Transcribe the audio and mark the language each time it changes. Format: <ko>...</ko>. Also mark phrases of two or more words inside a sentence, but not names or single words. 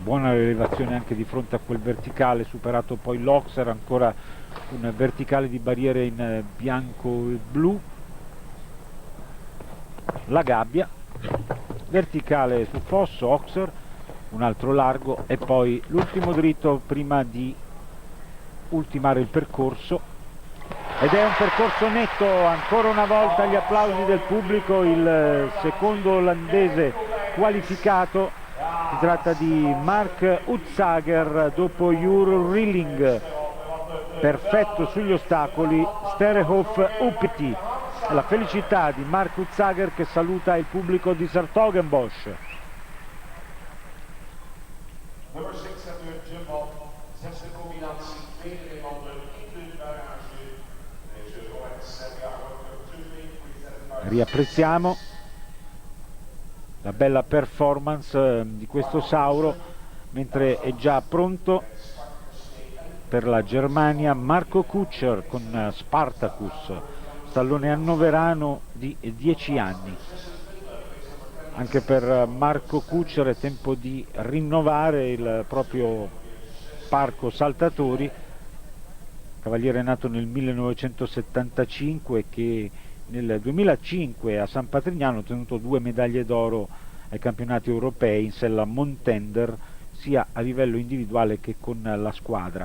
<it>buona rilevazione anche di fronte a quel verticale, superato poi l'Oxer, ancora un verticale di barriere in bianco e blu, la gabbia, verticale su fosso, Oxer, un altro largo e poi l'ultimo dritto prima di ultimare il percorso, ed è un percorso netto, ancora una volta gli applausi del pubblico, il secondo olandese qualificato. Si tratta di Mark Utsager dopo Jur Rilling, perfetto sugli ostacoli, Sterhoff Uppiti. La felicità di Mark Utsager che saluta il pubblico di 's-Hertogenbosch.</it> <nl>Nummer 6 zetten jump op, zesde combinatie, tweede Nederlander in de barrage. Deze</nl> <it>Riapprezziamo la bella performance di questo Sauro, mentre è già pronto per la Germania Marco Kutscher con Spartacus, stallone annoverano di 10 anni. Anche per Marco Kutscher è tempo di rinnovare il proprio parco saltatori, cavaliere nato nel 1975 che nel 2005 a San Patrignano ha ottenuto 2 medaglie d'oro ai campionati europei in sella Montender, sia a livello individuale che con la squadra.</it>